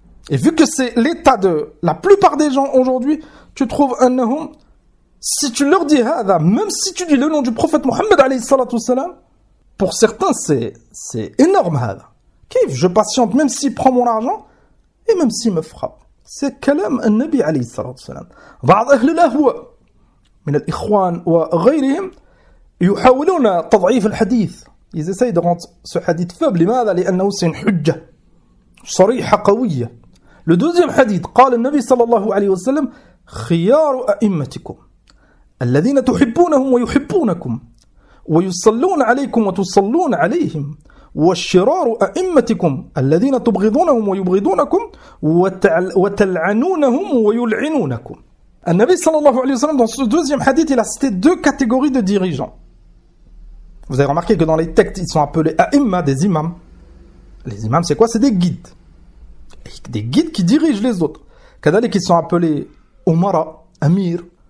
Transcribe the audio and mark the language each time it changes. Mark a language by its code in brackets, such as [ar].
[fr] Et vu que c'est l'état de la plupart des gens aujourd'hui, tu trouves un nahum, si tu leur dis hada, même si tu dis le nom du prophète Mohammed alayhi salatu salam, pour certains c'est énorme hada. Kif, je patiente même s'il prend mon argent et même s'il me frappe. C'est [ar] كلام النبي عليه الصلاة والسلام. بعض أهل الأهواء من الإخوان وغيرهم يحاولون تضعيف الحديث. [fr] Ils essayent de rendre ce hadith faible. [ar] لماذا؟ لأنه [fr] c'est une hujja [ar] صريحة قوية. [fr] Le deuxième hadith, [ar] قال النبي صلى الله عليه وسلم خيار أئمتكم الذين تحبونهم ويحبونكم ويصلون عليكم وتصلون عليهم والشرار أئمتكم الذين تبغضونهم ويبغضونكم وتلعنونهم ويلعنونكم. [fr] Un Nabi sallallahu alayhi wa sallam, dans ce deuxième hadith, il a cité deux catégories de dirigeants. Vous avez remarqué que dans les textes, ils sont appelés a'imma, des imams. Les imams, c'est quoi? C'est des guides. Des guides qui dirigent les autres. Kadhalik, ils sont appelés umara, amir.